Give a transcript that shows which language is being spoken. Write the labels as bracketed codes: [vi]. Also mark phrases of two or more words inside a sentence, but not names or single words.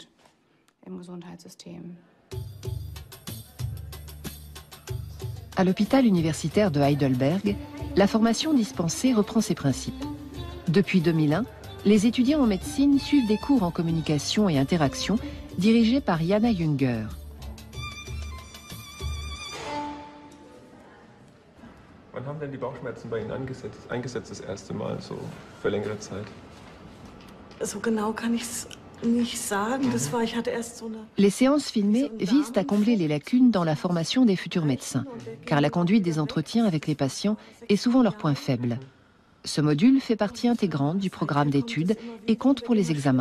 [fr] À l'hôpital universitaire de Heidelberg, la formation dispensée reprend ses principes. Depuis 2001, les étudiants en médecine suivent des cours en communication et interaction dirigés par Jana Jünger. [de] Wann haben denn die Bauchschmerzen bei Ihnen eingesetzt das erste Mal, so für längere Zeit? [fr] Les séances filmées visent à combler les lacunes dans la formation des futurs médecins, car la conduite des entretiens avec les patients est souvent leur point faible. Ce module fait partie intégrante du programme d'études et compte pour les examens.